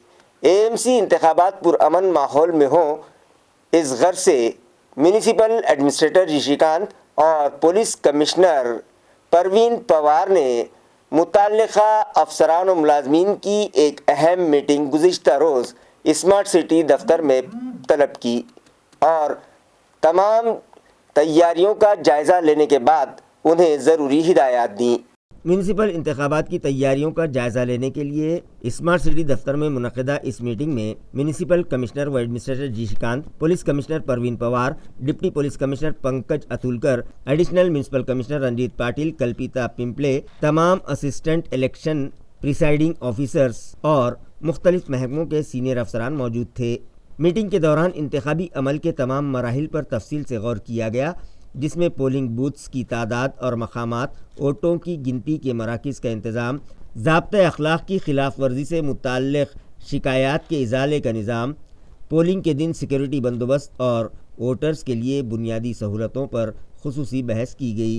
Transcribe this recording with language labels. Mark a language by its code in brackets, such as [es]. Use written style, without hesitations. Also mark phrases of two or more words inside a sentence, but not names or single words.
[ur] AMC انتخابات پرامن ماحول میں ہوں، اس غرض سے [en] municipal administrator [ur] جی کانت اور [en] police commissioner [ur] پروین پوار نے متعلقہ افسران و ملازمین کی ایک اہم میٹنگ گزشتہ روز [en] smart city [ur] دفتر میں طلب کی اور تمام تیاریوں کا جائزہ لینے کے بعد انہیں ضروری ہدایات دیں. میونسپل انتخابات کی تیاریوں کا جائزہ لینے کے لیے [en] smart city [ur] دفتر میں منعقدہ اس میٹنگ میں [en] municipal commissioner [ur] و ایڈمنسٹریٹر جی کانت، [en] police commissioner [ur] پروین پوار، [en] deputy police commissioner [ur] پنکج اتولکر، [en] additional municipal commissioner [ur] رنجیت پاٹل، کلپیتا پمپلے، تمام [en] assistant election presiding officers [ur] اور مختلف محکموں کے سینئر افسران موجود تھے. میٹنگ کے دوران انتخابی عمل کے تمام مراحل پر تفصیل سے غور کیا گیا، جس میں [en] polling booths [ur] کی تعداد اور مقامات، ووٹوں کی گنتی کے مراکز کا انتظام، ضابطۂ اخلاق کی خلاف ورزی سے متعلق شکایات کے ازالے کا نظام، پولنگ کے دن سیکورٹی بندوبست اور ووٹرز کے لیے بنیادی سہولتوں پر خصوصی بحث کی گئی.